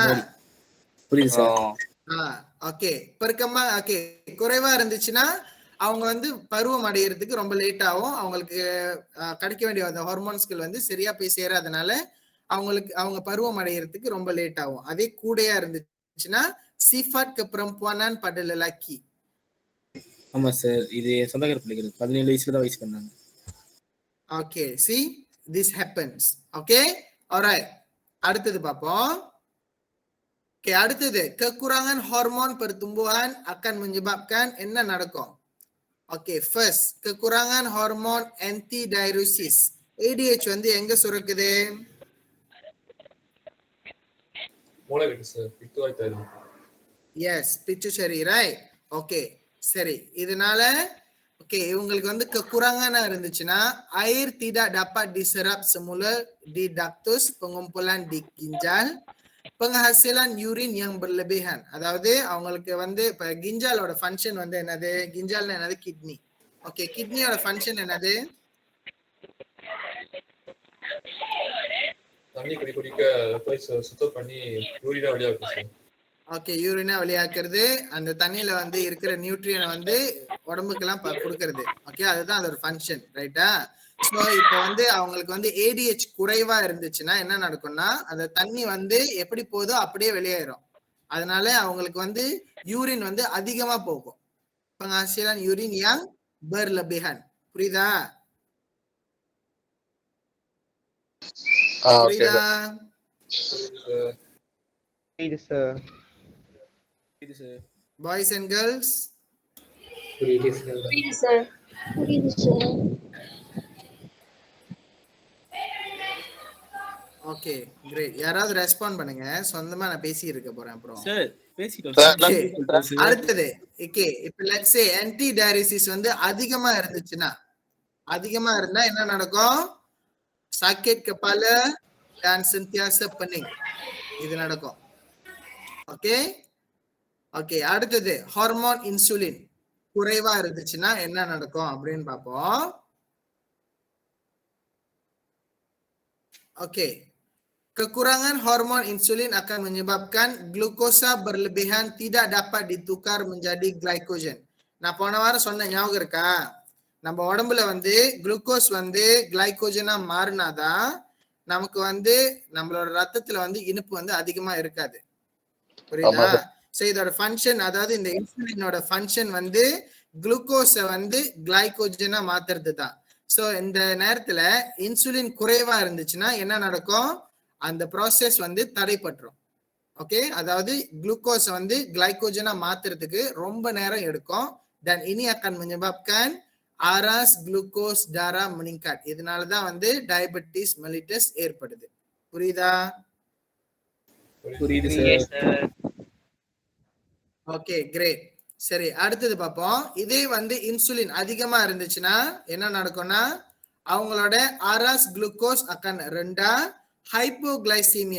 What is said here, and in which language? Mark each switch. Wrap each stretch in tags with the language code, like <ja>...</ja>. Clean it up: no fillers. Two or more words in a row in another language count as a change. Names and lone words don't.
<ta>புரியுது சார். ஓகே பெருக்கமா ஓகே குறைவா இருந்துச்சுன்னா அவங்க வந்து பருவம் அடையிறதுக்கு ரொம்ப லேட் ஆகும். அவங்களுக்கு கிடைக்க வேண்டிய அந்த ஹார்மோன்ஸ்கள் வந்து சரியா போய் சேராதனால அவங்க பருவம் அடையிறதுக்கு ரொம்ப லேட் ஆகும். அதே கூடையா இருந்துச்சுன்னா</ta> <ms>sifat keperempuanan pada lelaki.</ms> <ta>ஆமா சார், இது சொந்தக்கார பிள்ளைகள் 17 வயசுல தான் வயசு பண்ணாங்க.</ta> <en>ஓகே see this happens. ஓகே alright,</en> <ta>அடுத்தது பாப்போம். ஓகே அடுத்தது</ta> <ms>kekurangan hormon pertumbuhan akan menyebabkan</ms> <ta>என்ன நடக்கும்?</ta> <en>okay first</en> <ms>kekurangan hormon antidiuresis.</ms> <ta>ADH வந்து எங்க சுரக்குது? மூளைக்கு சார், பித்துவாய் தரு.</ta> <en>yes pituitary right.</en> <ta>ஓகே சரி, இதனால ஓகே இவங்களுக்கு வந்து kekurangan இருந்துச்சுன்னா</ta> <ms>air tidak dapat diserap semula di ductus pengumpulan di ginjal, penghasilan urine yang berlebihan.</ms> <ta>அதாவது அவங்களுக்கு வந்து இப்ப கிஞ்சாலோட ஃபங்க்ஷன் வந்து என்னது? கிஞ்சால்னா என்னது? கிட்னி. ஓகே கிட்னியோட ஃபங்க்ஷன் என்னது? தண்ணி குடிக்க சுத்தம் பண்ணி யூரினா வெளியாகும் சார். ஓகே யூரினா வெளியாக்குறது, அந்த தண்ணியில வந்து இருக்கிற நியூட்ரியனை வந்து உடம்புக்கெல்லாம் கொடுக்கறது. ஓகே அதுதான் அதோட ஃபங்க்ஷன், ரைட்டா? ஸோ இப்போ வந்து அவங்களுக்கு வந்து ADH குறைவா இருந்துச்சுன்னா என்ன நடக்கும்னா அந்த தண்ணி வந்து எப்படி போதோ அப்படியே வெளியேறும். அதனால அவங்களுக்கு வந்து யூரின் வந்து அதிகமா போகும்.</ta> <ms>penghasilan urine yang berlebihan.</ms> <ta>புரியுதா? புரியுதா? புரியுது சார்.</ta> <en>boys and girls</en> <ta>புரியுது சார். புரியுது சார். புரியுது சார். ஓகே கிரேட். யாராவது ரெஸ்பாண்ட் பண்ணுங்க, சொந்தமா நான் பேசி இருக்க போறேன் அப்புறம். சார் பேசிட்டோம் Okay. அடுத்தது ஓகே இப்ப</ta> <en>let's say</en> <ta>antidiuresis வந்து அதிகமா இருந்துச்சுன்னா, அதிகமா இருந்தா என்ன நடக்கும்?</ta> <ms>sakit kepala dan sentiasa pening,</ms> <ta>இது நடக்கும். ஓகே ஓகே அடுத்தது ஹார்மோன் இன்சுலின் குறைவா இருந்துச்சுன்னா என்ன நடக்கும் அப்படின்னு பார்ப்போம்.</ta> <ms>ஓகே kekurangan hormon insulin akan menyebabkan glukosa berlebihan tidak dapat ditukar menjadi glycogen.</ms> <ta>நான் போன வாரம் சொன்ன ஞாபகம் இருக்கா? நம்ம உடம்புல வந்து குளுக்கோஸ் வந்து கிளைகோஜனா மாறினாதான் நமக்கு வந்து நம்மளோட ரத்தத்துல வந்து இனிப்பு வந்து அதிகமா இருக்காது. புரியுதா? சோ இதோட ஃபங்க்ஷன், அதாவது இந்த இன்சுலினோட ஃபங்க்ஷன் வந்து குளுக்கோஸை வந்து கிளைகோஜனா மாத்துறது தான். சோ இந்த நேரத்துல இன்சுலின் குறைவா இருந்துச்சுன்னா என்ன நடக்கும்? அந்த ப்ராசஸ் வந்து தடைப்பட்டுரும். ஓகே அதாவது குளுக்கோஸை வந்து கிளைகோஜனா மாத்துறதுக்கு ரொம்ப நேரம் எடுக்கும்.</ta> <ms>dan ini akan menyebabkan aras glucose darah meningkat.</ms> <ta>இதனாலதான் வந்து</ta> <en>diabetes mellitus</en> <ta>ஏற்படுது. புரியுதா? புரியுது சார். ஓகே கிரேட். சரி அடுத்தது பார்ப்போம். இதே வந்து இன்சுலின் அதிகமா இருந்துச்சுன்னா என்ன நடக்கும்னா அவங்களோட</ta> <ms>aras glukosa akan rendah</ms> <ta>ஹைப்போகிளைசீமியா.</ta>